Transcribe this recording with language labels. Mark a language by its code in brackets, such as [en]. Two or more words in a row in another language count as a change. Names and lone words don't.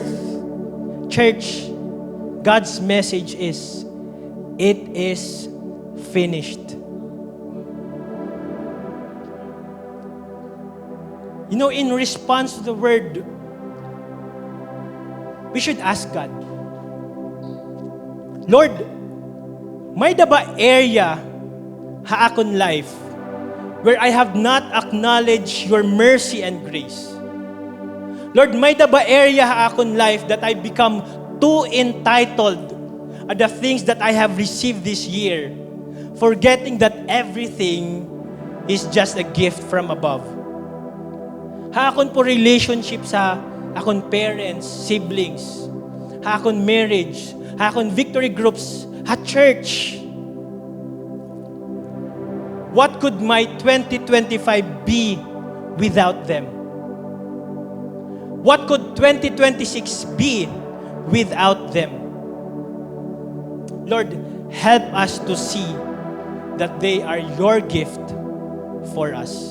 [en] Church, God's message is, it is finished. You know, in response to the word, we should ask God, Lord, [war] may da ba [en] area [war] ha akon [en] life where I have not acknowledged your mercy and grace? Lord, [war] may da ba [en] area [war] ha akon [en] life that I become too entitled at the things that I have received this year, forgetting that everything is just a gift from above? [war] Ha akon po relationship sa akon parents, siblings, ha akon marriage, ha akon victory groups, ha church. [en] What could my 2025 be without them? What could 2026 be without them? Lord, help us to see that they are your gift for us.